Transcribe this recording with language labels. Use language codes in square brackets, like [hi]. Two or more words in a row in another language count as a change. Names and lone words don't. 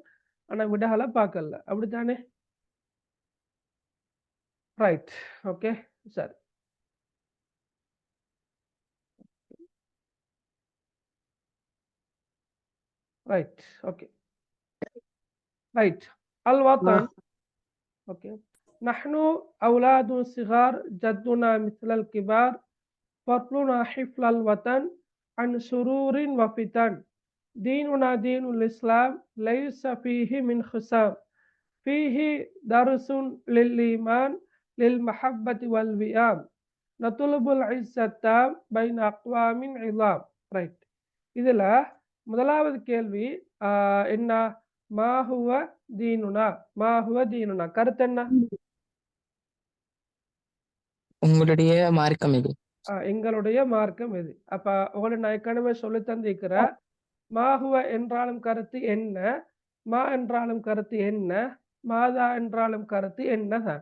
[ta] ஆனா விடைகளை பார்க்கல. அப்படித்தானே? [en] right, okay, [ta] சரி. [en] right, okay. [ar] ரைட். الوطن. [en] اوكي. [ar] نحن اولاد صغار جدنا مثل الكبار فضلنا حفل الوطن عن سرور وفتن ديننا دين الاسلام ليس فيه من خصام فيه درس للايمان للمحبه والوئام نطلب العزة بين اقوام عظام. [ta] ரைட். இதுல முதலாவது கேள்வி என்ன? [ar] ما هو ديننا، ما هو ديننا [ta] கருத்து என்ன? உங்களுடைய மார்க்கம் எது? எங்களுடைய மார்க்கம் எது? அப்ப உங்களுக்கு நான் ஏற்கனவே சொல்லி தந்திருக்கிறேன். மாஹுவ என்றாலும் கருத்து என்ன, மா என்றாலும் கருத்து என்ன, மாதா என்றாலும் கருத்து என்னதான்.